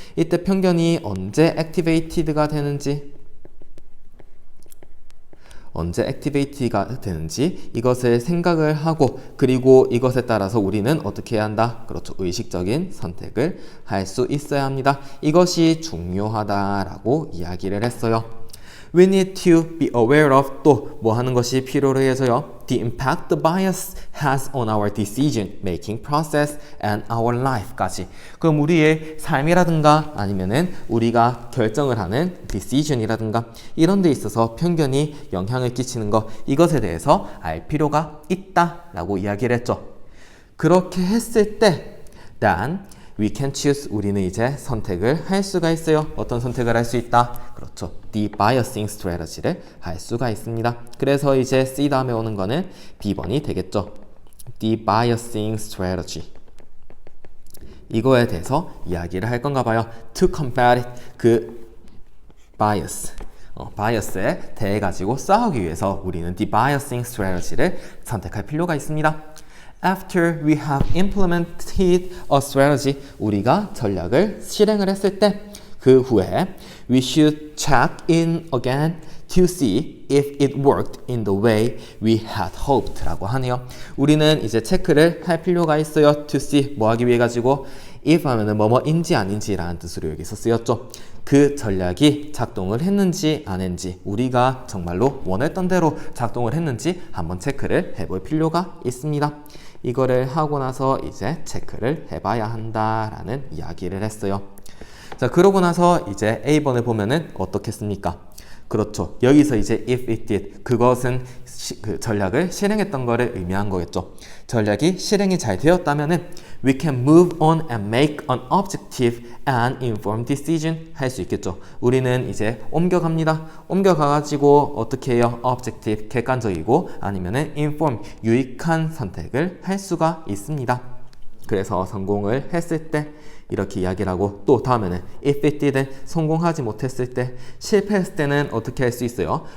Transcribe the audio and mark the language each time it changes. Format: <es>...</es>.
<ko>이때 편견이 언제 액티베이티드가 되는지, 언제 액티베이트가 되는지 이것을 생각을 하고, 그리고 이것에 따라서 우리는 어떻게 해야 한다? 그렇죠. 의식적인 선택을 할 수 있어야 합니다. 이것이 중요하다라고 이야기를 했어요.</ko> <en>We need to be aware of,</en> <ko>또 뭐 하는 것이 필요해져요?</ko> <en>The impact the bias has on our decision making process and our life까지.</en> <ko>그럼 우리의 삶이라든가 아니면은 우리가 결정을 하는 decision이라든가 이런 데 있어서 편견이 영향을 끼치는 것, 이것에 대해서 알 필요가 있다라고 이야기를 했죠. 그렇게 했을 때</ko> <en>then we can choose,</en> <ko>우리는 이제 선택을 할 수가 있어요. 어떤 선택을 할 수 있다? 그렇죠. de-biasing strategy를 할 수가 있습니다. 그래서 이제 C 다음에 오는 거는 B번이 되겠죠.</ko> <en>de-biasing strategy.</en> <ko>이거에 대해서 이야기를 할 건가 봐요.</ko> <en>To combat it, 그 bias.</en> <ko>바이어스에 대해 가지고 싸우기 위해서 우리는 de-biasing strategy를 선택할 필요가 있습니다.</ko> <en>After we have implemented a strategy,</en> <ko>우리가 전략을 실행을 했을 때 그 후에</ko> <en>we should check in again to see if it worked in the way we had hoped 라고 하네요.</en> <ko>우리는 이제 체크를 할 필요가 있어요.</ko> <en>to see</en> <ko>뭐 하기 위해 가지고 if 하면은 뭐뭐인지 아닌지 라는 뜻으로 여기서 쓰였죠. 그 전략이 작동을 했는지 안 했는지 우리가 정말로 원했던 대로 작동을 했는지 한번 체크를 해볼 필요가 있습니다. 이거를 하고 나서 이제 체크를 해봐야 한다라는 이야기를 했어요. 자, 그러고 나서 이제 A번을 보면은 어떻겠습니까? 그렇죠. 여기서 이제</ko> <en>if it did</en> <ko>그것은 그 전략을 실행했던 거를 의미한 거겠죠. 전략이 실행이 잘 되었다면은</ko> <en>we can move on and make an objective and informed decision</en> <ko>할 수 있겠죠. 우리는 이제 옮겨갑니다. 옮겨가가지고 어떻게 해요? objective 객관적이고 아니면은 inform 유익한 선택을 할 수가 있습니다. 그래서 성공을 했을 때 이렇게 이야기를 하고 또 다음에는</ko> <en>if it didn't</en> <ko>성공하지 못했을 때 실패했을 때는 어떻게 할 수 있어요?</ko>